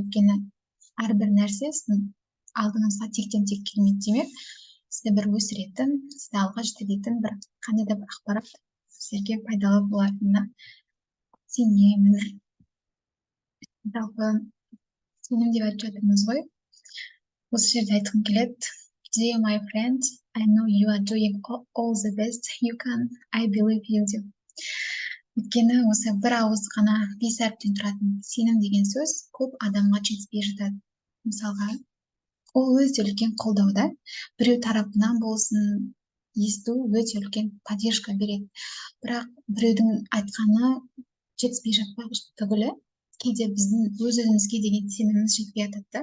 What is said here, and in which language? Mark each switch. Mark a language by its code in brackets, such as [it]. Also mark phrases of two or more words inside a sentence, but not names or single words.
[kk] Өйткені әрбір нәрсе сіздің алдыңызға тектен-тек келмейді. Демек, сізді бір өсіретін, сізді алға жетелейтін бір қандай да бір ақпарат сіздерге пайдалы болатынына сенемін. Жалпы сенім деп айтып жатырмыз ғой. Осы жерде айтқым келеді. [en] Dear my friend, I know you are doing all the best you can. I believe you деп. [kk] Өйткені осы бір ауыз ғана 5 әріптен тұратын сенім деген сөз көп адамға жетіспей жатады. Мысалға, ол өте үлкен қолдауда, біреу тарапынан болсын, есту өте үлкен поддержка береді. Бірақ біреудің айтқаны жетіспей жатпақ түгілі, кейде біздің өз-өзімізге деген сеніміміз жетпей жатады.